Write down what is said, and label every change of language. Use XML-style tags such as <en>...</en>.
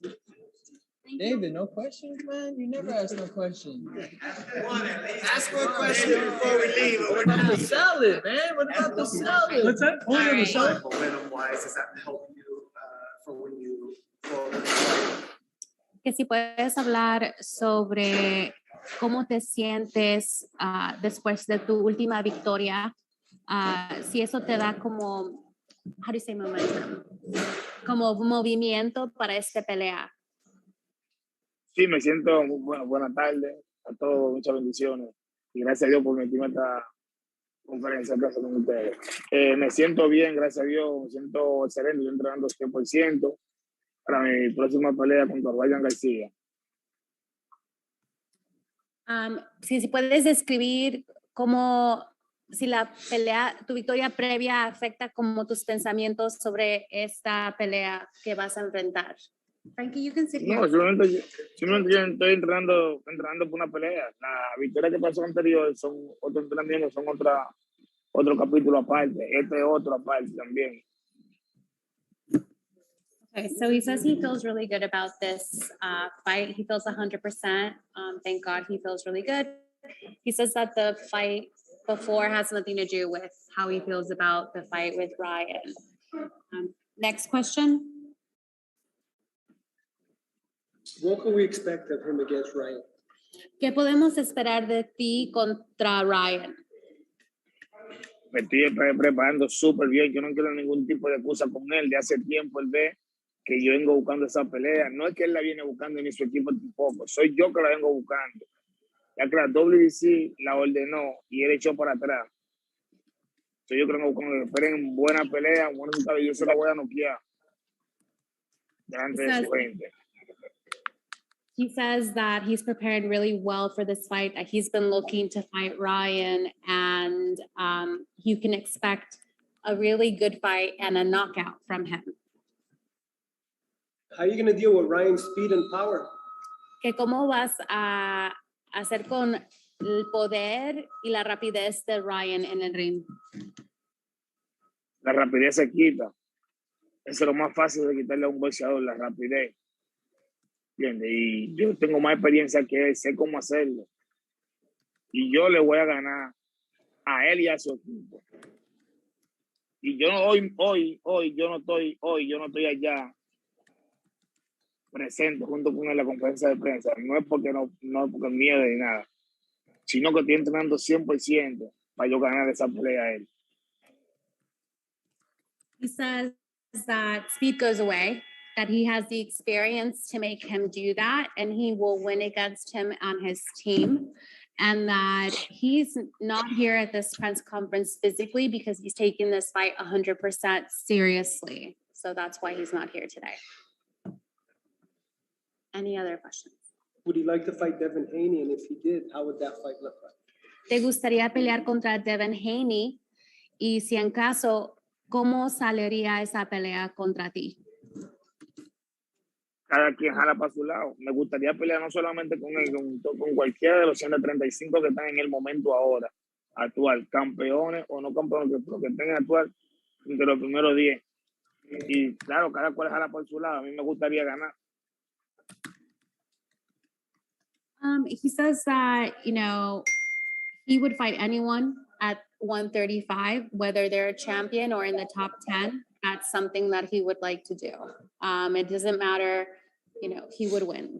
<en>Thank you. David, no questions, man. You never ask no questions. Ask one question before we leave. What about the salad, man? What about the salad? What's that? Oh, yeah, the salad? Momentum wise, does that help you for when you?</en> <es>Que si puedes hablar sobre cómo te sientes después de tu última victoria, si eso te da como,</es> <en>how do you say momentum?</en> <es>Como movimiento para esta pelea. Sí, me siento muy bueno. Buenas tardes a todos, muchas bendiciones. Y gracias a Dios por meterme a esta conferencia de prensa con ustedes. Me siento bien, gracias a Dios, me siento excelente, estoy entrenando 100% para mi próxima pelea contra Ryan Garcia. Si puedes describir cómo, si la pelea, tu victoria previa afecta como tus pensamientos sobre esta pelea que vas a enfrentar.</es> <en>Frankie, you can sit</en> <es>No, simplemente yo estoy entrenando por una pelea. La victoria que pasó anterior son otros entrenamientos, son otro capítulo aparte. Este es otro aparte también.</es> <en>Okay, so he says he feels really good about this fight. He feels 100%. Thank God he feels really good. He says that the fight before has nothing to do with how he feels about the fight with Ryan. Next question. What can we expect of him against Ryan?</en> <es>¿Qué podemos esperar de ti contra Ryan? Me estoy preparando súper bien. Yo no quiero ningún tipo de excusa con él. De hace tiempo él ve que yo vengo buscando esa pelea. No es que él la viene buscando ni su equipo tampoco. Soy yo que la vengo buscando. Ya que la WBC la ordenó y él echó para atrás. Soy yo que la vengo buscando. Esperen buena pelea, buen resultado. Yo se la voy a noquear delante de su gente.</es> <en>He says that he's prepared really well for this fight, that he's been looking to fight Ryan, and you can expect a really good fight and a knockout from him. How are you going to deal with Ryan's speed and power?</en> <es>Que cómo vas a hacer con el poder y la rapidez de Ryan en el ring. La rapidez se quita. Eso es lo más fácil de quitarle a un boxeador, la rapidez. ¿Entiendes? Y yo tengo más experiencia que él, sé cómo hacerlo. Y yo le voy a ganar a él y a su equipo. Y yo hoy yo no estoy allá presente junto con él en la conferencia de prensa. No es porque porque miedo ni nada, sino que estoy entrenando 100% para yo ganar esa pelea a él.</es> <en>He says that speed goes away, that he has the experience to make him do that, and he will win against him on his team, and that he's not here at this press conference physically because he's taking this fight 100% seriously. So that's why he's not here today. Any other questions? Would he like to fight Devin Haney? And if he did, how would that fight look like?</en> <es>¿Te gustaría pelear contra Devin Haney? Y si en caso, ¿cómo saldría esa pelea contra ti? Cada quien jala para su lado. Me gustaría pelear no solamente con él, con cualquiera de los 135 que están en el momento ahora, actual, campeones o no campeones, pero que estén actual entre los primeros 10. Y claro, cada cual jala por su lado. A mí me gustaría ganar.</es> <en>He says that, he would fight anyone at 135, whether they're a champion or in the top 10. That's something that he would like to do. It doesn't matter, he would win.</en>